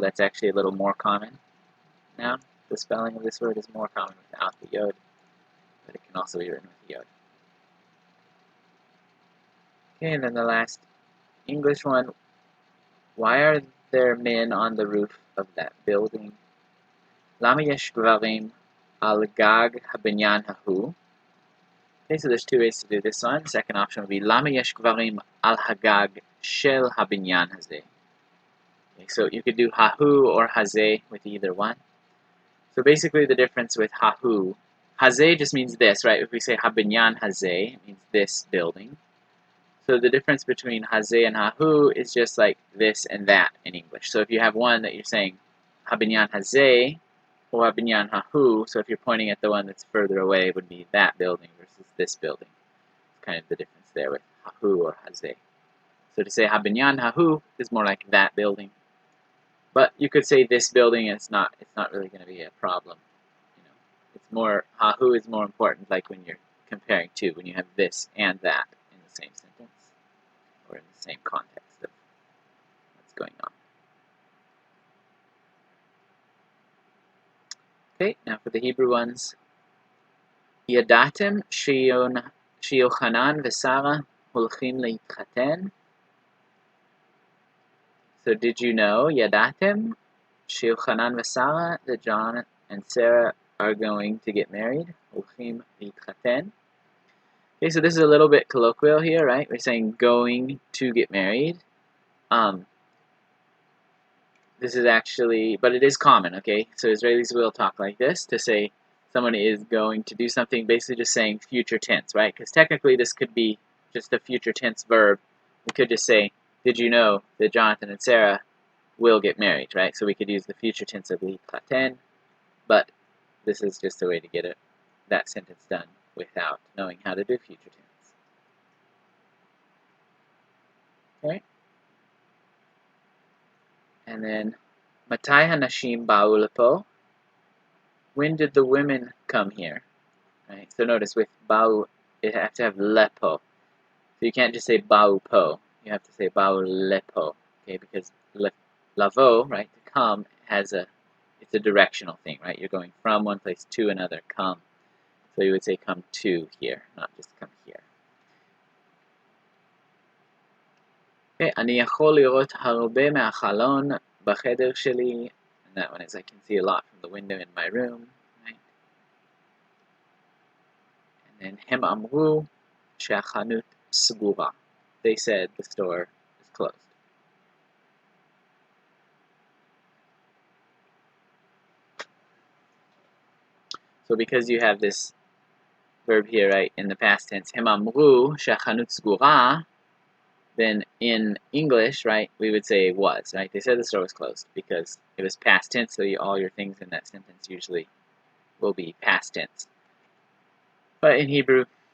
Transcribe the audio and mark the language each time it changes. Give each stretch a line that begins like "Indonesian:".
English: That's actually a little more common now. The spelling of this word is more common without the yod, but it can also be written with the yod. Okay, and then the last English one. Why are there men on the roof of that building?
Hebrew: למה יש גברים על גג הבניין ההוא?
English: Okay, so there's two ways to do this one. The second option would be
Hebrew: למה יש גברים על הגג של הבניין הזה?
English: Okay, so you could do hahu or hazeh with either one. So basically the difference with hahu, hazeh just means this, right? If we say habinyan hazeh, it means this building. So the difference between hazeh and hahu is just like this and that in English. So if you have one that you're saying habinyan hazeh or habinyan hahu, so if you're pointing at the one that's further away, it would be that building versus this building. It's kind of the difference there with hahu or hazeh. So to say habinyan hahu is more like that building. But you could say this building, and it's not really going to be a problem. It's more, hahu is more important, like when you're comparing two, when you have this and that in the same sentence, or in the same context of what's going on. Okay, now for the Hebrew ones.
Hebrew: ידעתם שיוחנן ושרה הולכים להתחתן?
English: So did you know,
Hebrew: ידעתם שיוחנן ושרה,
English: that John and Sarah are going to get married?
Hebrew: הולכים להתחתן.
English: Okay, so this is a little bit colloquial here, right? We're saying going to get married. This is actually, but it is common, okay? So Israelis will talk like this to say someone is going to do something, basically just saying future tense, right? Because technically this could be just a future tense verb. We could just say, did you know that Jonathan and Sarah will get married, right? So we could use the future tense of להתחתן, but this is just a way to get that sentence done without knowing how to do future tense. Okay? And then,
Hebrew: מתי הנשים באו לפה?
English: When did the women come here? Right? So notice with באו, it has to have lepo. So you can't just say באו po. You have to say באו lepo. Okay, because lavo, right, to come, it's a directional thing, right? You're going from one place to another, come. So you would say come to here, not just come here.
Hebrew: Okay, אני יכול לראות הרבה מהחלון בחדר שלי.
English: And that one is I can see a lot from the window in my room. Right? And then
Hebrew: הם אמרו שהחנות סגורה.
English: They said the store is closed. So because you have this verb here, right, in the past tense,
Hebrew: הם אמרו שהחנות סגורה,
English: then in English, right, we would say was, right? They said the store was closed because it was past tense, so all your things in that sentence usually will be past tense. But in Hebrew,